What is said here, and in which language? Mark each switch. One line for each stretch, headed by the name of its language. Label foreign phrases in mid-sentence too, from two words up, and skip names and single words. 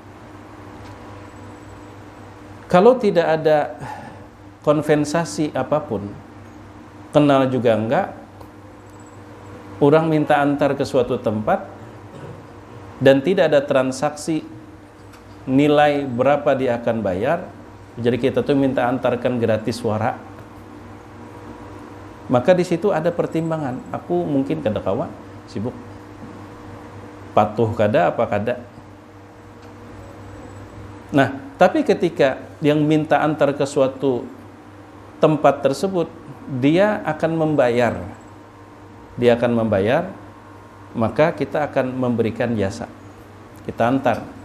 Indonesian: Kalau tidak ada konvensasi apapun, kenal juga enggak, orang minta antar ke suatu tempat dan tidak ada transaksi nilai berapa dia akan bayar, jadi kita tuh minta antarkan gratis suara, maka di situ ada pertimbangan.
Banjar: Aku mungkin kada kawa, sibuk, patuh kada apa kada.
Indonesian: Nah, tapi ketika yang minta antar ke suatu tempat tersebut, dia akan membayar. Dia akan membayar, maka kita akan memberikan jasa. Kita antar.